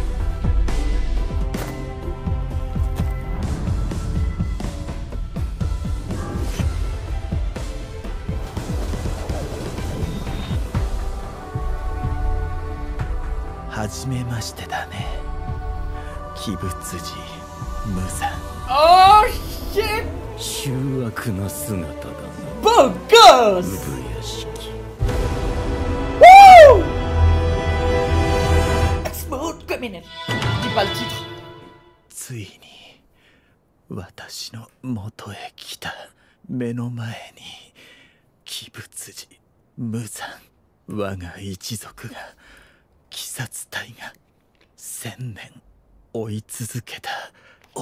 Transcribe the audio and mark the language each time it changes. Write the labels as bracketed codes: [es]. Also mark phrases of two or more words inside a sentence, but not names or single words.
[ja] はじめましてだね. Kibutsuji Musa. [en] Oh shit! [ja] 醜悪な姿だな。 [fr] Beau gosse! [ja] 産屋敷。 [fr] Wouh! Smooth criminel. Dis pas le titre. [ja] ついに私の元へ来た。目の前に鬼仏寺無惨、我が一族が鬼殺隊が1000年追い続けた鬼。